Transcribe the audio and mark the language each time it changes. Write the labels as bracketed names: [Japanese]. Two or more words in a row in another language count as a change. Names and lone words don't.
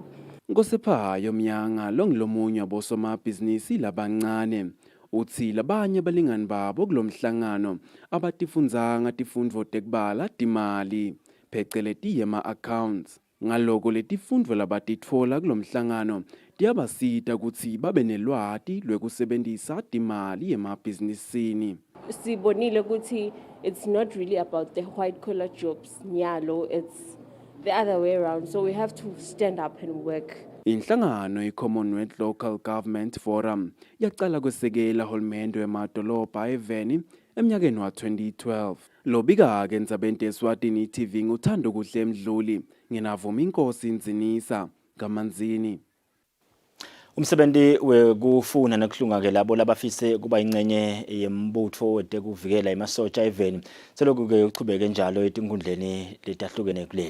[Swati] Ngosiphayo Mnyanga longilomunye wabosomabhizinisi labancane uthi labanye balingani babo kulomhlangano abatifundzanga tifundvo tekubala timali pheceleti yema accounts ngaloko letifundvo labatitfola kulomhlangano tiyabasita kutsi babe nelwati lwekusebentisa timali emabhizinisini. Sibonile ukuthi [English] it's not really about the white collar jobs nyalo, it's the other way around, so we have to stand up and work. [Swati] Inhlangano i-Commonwealth Local Government Forum yaqala kwesekela hulumende wemadolobha eveni emnyakeni wa 2012. Lobika-ke endzabeni Eswatini TV nguthando kuhle Mdluli, nginavuma inkosi Nzinisa kaManzini. Umsebenzi wekufuna nokuhlunga-ke labo labafise kuba ingcenye yembutho wetekuvikela imasotsha eveni selokhu-ke uchubeke njalo etinkundleni letahlukene kuleli.